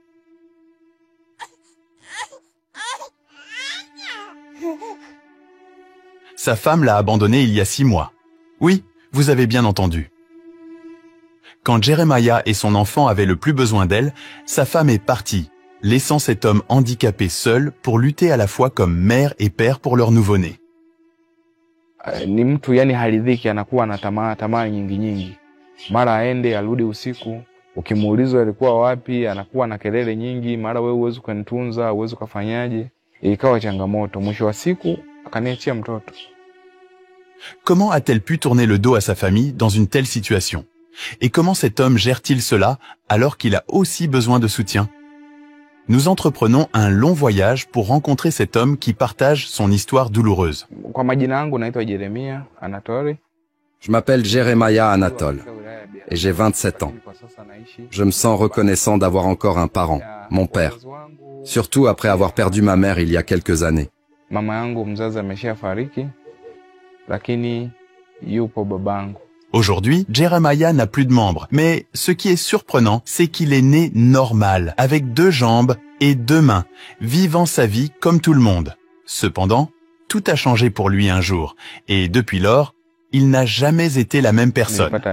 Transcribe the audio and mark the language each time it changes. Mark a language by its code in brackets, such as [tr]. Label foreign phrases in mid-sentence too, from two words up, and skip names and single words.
[fr] Sa femme l'a abandonné il y a 6 mois. Oui, vous avez bien entendu. Quand Jeremiah et son enfant avaient le plus besoin d'elle, sa femme est partie, laissant cet homme handicapé seul pour lutter à la fois comme mère et père pour leur nouveau-né. [sw] Ni mtu yani haridhiki, anakuwa na tamaa nyingi. Mara aende arudi usiku, ukimuulizwa alikuwa wapi, anakuwa na kelele nyingi, mara wewe uweze kunitunza, uweze kufanyaje, ikawa changamoto. Mwisho wa siku akaniachia mtoto. [fr] Comment a-t-elle pu tourner le dos à sa famille dans une telle situation? Et comment cet homme gère-t-il cela alors qu'il a aussi besoin de soutien? Nous entreprenons un long voyage pour rencontrer cet homme qui partage son histoire douloureuse. [sw] Kwa majina yangu naitwa Jeremiah Anatole. [fr] Je m'appelle Jeremiah Anatole et j'ai 27 ans. Je me sens reconnaissant d'avoir encore un parent, mon père, surtout après avoir perdu ma mère il y a quelques années. [sw] Mama yangu mzazi ameshafariki, lakini yupo babangu. [fr] Aujourd'hui, Jeremiah n'a plus de membres, mais ce qui est surprenant, c'est qu'il est né normal, avec 2 jambes et 2 mains, vivant sa vie comme tout le monde. Cependant, tout a changé pour lui un jour, et depuis lors, il n'a jamais été la même personne.